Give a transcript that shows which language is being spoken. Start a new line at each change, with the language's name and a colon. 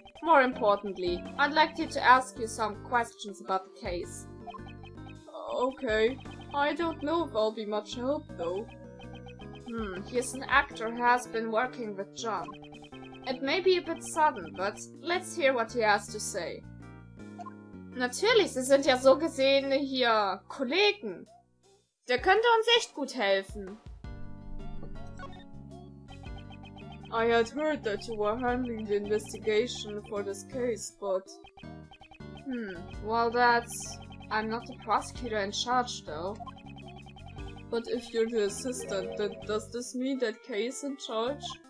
English: More importantly, I'd like you to ask you some questions about the case. Okay. I don't know if I'll be much help, though. He's an actor who has been working with John. It may be a bit sudden, but let's hear what he has to say.
German: Natürlich, Sie sind ja so gesehen hier Kollegen. Der könnte uns echt gut helfen.
English: I had heard that you were handling the investigation for this case, but... Well I'm not the prosecutor in charge, though. But if you're the assistant, then does this mean that Kay is in charge?